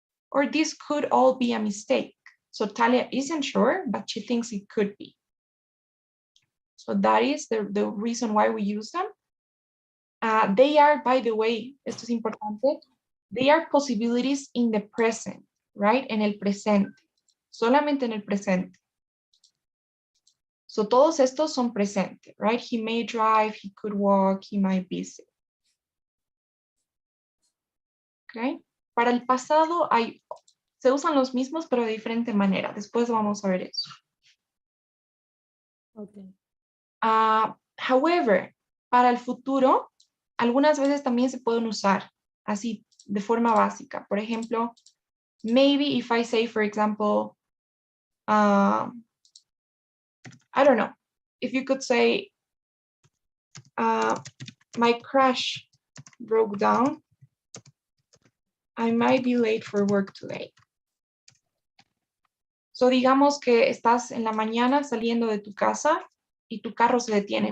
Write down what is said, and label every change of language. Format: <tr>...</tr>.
<en>Or this could all be a mistake. So Talia isn't sure, but she thinks it could be. So that is the reason why we use them. They are, by the way,</en> <es>esto es importante,</es> <en>they are possibilities in the present, right?</en> <es>En el presente, solamente en el presente. So todos estos son presente, right?</es> <en>He may drive, he could walk, he might visit. Okay.</en> <es>Para el pasado se usan los mismos, pero de diferente manera. Después vamos a ver eso.</es> <en>Okay.</en> <es>However, para el futuro, algunas veces también se pueden usar así de forma básica. Por ejemplo,</es> <en>maybe if I say, for example, I don't know, if you could say, my crush broke down, I might be late for work today.</en> <es>So digamos que estás en la mañana saliendo de tu casa y tu carro se detiene.</es>